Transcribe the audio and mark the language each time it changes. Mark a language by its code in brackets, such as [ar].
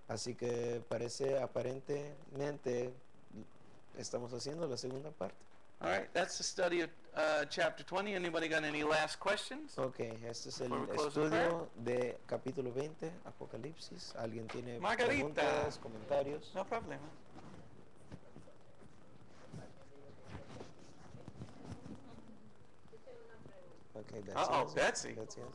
[es] Así que parece aparentemente estamos haciendo la segunda parte. [en] All right, that's the study of chapter 20. Anybody got any last questions? [es] Ok, este es el [en] Before we close in [es] estudio de capítulo 20, Apocalipsis. ¿Alguien tiene Margarita. preguntas, comentarios? [en] No problem. [es] Yo tengo una pregunta. [en] Ok, Betsy. Uh-oh, Betsy. Betsy has-